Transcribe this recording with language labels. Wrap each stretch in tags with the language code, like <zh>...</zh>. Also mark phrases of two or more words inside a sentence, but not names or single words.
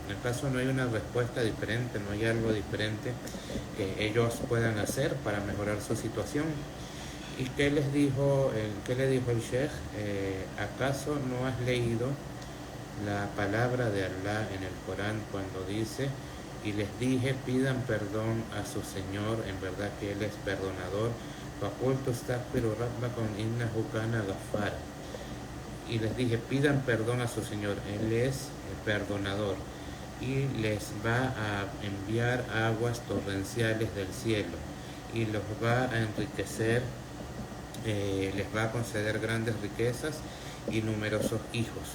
<es>¿Acaso no hay una respuesta diferente, no hay algo diferente que ellos puedan hacer para mejorar su situación? ¿Y qué les dijo, qué le dijo el Sheikh? ¿Acaso no has leído la palabra de Allah en el Corán cuando dice, y les dije, pidan perdón a su Señor, en verdad que Él es perdonador?</es> <ar>فَقُلْتُ اسْتَغْفِرُوا رَبَّكُمْ إِنَّهُ كَانَ غَفَّارًا.</ar> <es>Y les dije, pidan perdón a su Señor, Él es perdonador, y les va a enviar aguas torrenciales del cielo, y los va a enriquecer, les va a conceder grandes riquezas y numerosos hijos.</es>